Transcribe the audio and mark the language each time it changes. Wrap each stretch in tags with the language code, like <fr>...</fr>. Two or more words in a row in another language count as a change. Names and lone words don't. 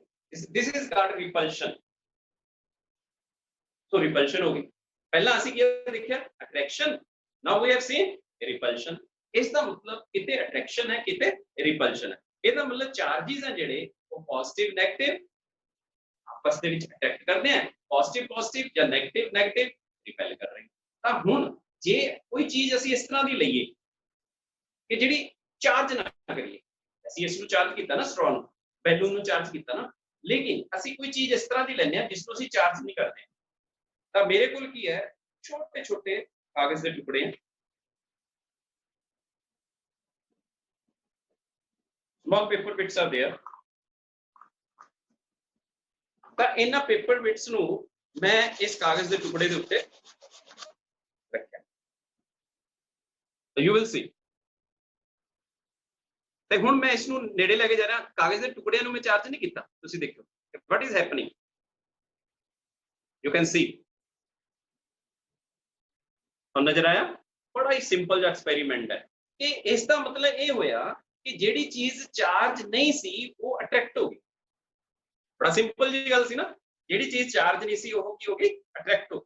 <en>This is called repulsion. So repulsion</en> <hi>होगी। पहला</hi> <pa>ਅਸੀਂ ਕੀ ਦੇਖਿਆ</pa> <en>attraction, now we have seen repulsion।</en> <pa>ਇਸ ਦਾ ਮਤਲਬ ਕਿਤੇ attraction ਹੈ ਕਿਤੇ repulsion ਹੈ। ਇਹਦਾ ਮਤਲਬ ਚਾਰजेस ਹੈ ਜਿਹੜੇ ਉਹ</pa> <en>positive negative</en> <pa>ਆਪਸ ਦੇ ਵਿੱਚ ਅਟੈਕ ਕਰਦੇ ਆ,</pa> <en>positive positive</en> <pa>ਜਾਂ</pa> <en>negative negative repel</en> <pa>ਕਰ ਰਹੇ। ਤਾਂ ਹੁਣ ਜੇ ਕੋਈ ਚੀਜ਼ ਅਸੀਂ ਇਸ ਤਰ੍ਹਾਂ ਦੀ ਲਈਏ ਕਿ ਜਿਹੜੀ ਚਾਰਜ ਨਾ ਕਰੀਏ, ਅਸੀਂ ਇਸ ਨੂੰ ਚਾਰਜ ਕੀਤਾ ਨਾ ਸਟ੍ਰॉ ਨੂੰ, ਬੈਲੂਨ ਨੂੰ ਚਾਰਜ ਕੀਤਾ ਨਾ, ਲੇਕਿਨ ਅਸੀਂ ਕੋਈ ਚੀਜ਼ ਇਸ ਤਰ੍ਹਾਂ ਦੀ ਲੈਂਦੇ ਆ ਜਿਸ ਨੂੰ ਅਸੀਂ ਚਾਰਜ ਨਹੀਂ ਕਰਦੇ, ਤਾਂ ਮੇਰੇ ਕੋਲ ਕੀ ਹੈ ਛੋਟੇ ਛੋਟੇ ਕਾਗਜ਼ ਦੇ ਟੁਕੜੇ हैं,</pa> <en>small paper bits are there।</en> <pa>ਤਾਂ ਇਹਨਾਂ</pa> <en>paper bits</en> <pa>ਨੂੰ ਮੈਂ ਇਸ ਕਾਗਜ਼ ਦੇ ਟੁਕੜੇ ਦੇ ਉੱਤੇ ਰੱਖਿਆ, ਤਾਂ</pa> <en>you will see.</en> <pa>ਤੇ ਹੁਣ ਮੈਂ ਇਸ ਨੂੰ ਨੇੜੇ ਲੈ ਕੇ ਜਾ ਰਿਹਾ, ਕਾਗਜ਼ ਦੇ ਟੁਕੜਿਆਂ ਨੂੰ ਮੈਂ ਚਾਰਜ ਨਹੀਂ ਕੀਤਾ, ਤੁਸੀਂ ਦੇਖੋ</pa> <en>what is happening, you can see।</en> <pa>ਤੁਹਾਨੂੰ ਨਜ਼ਰ ਆਇਆ, ਬੜਾ ਹੀ ਸਿੰਪਲ ਜਿਹਾ ਐਕਸਪੈਰੀਮੈਂਟ ਹੈ ਕਿ ਇਸ ਦਾ ਮਤਲਬ ਇਹ ਹੋਇਆ ਕਿ ਜਿਹੜੀ ਚੀਜ਼ ਚਾਰਜ ਨਹੀਂ ਸੀ ਉਹ ਅਟਰੈਕਟ ਹੋ ਗਈ। ਬੜਾ ਸਿੰਪਲ ਜੀ ਗੱਲ ਸੀ ਨਾ, ਜਿਹੜੀ ਚੀਜ਼ ਚਾਰਜ ਨਹੀਂ ਸੀ ਉਹ ਕੀ ਹੋ ਗਈ ਅਟਰੈਕਟ ਹੋ।</pa>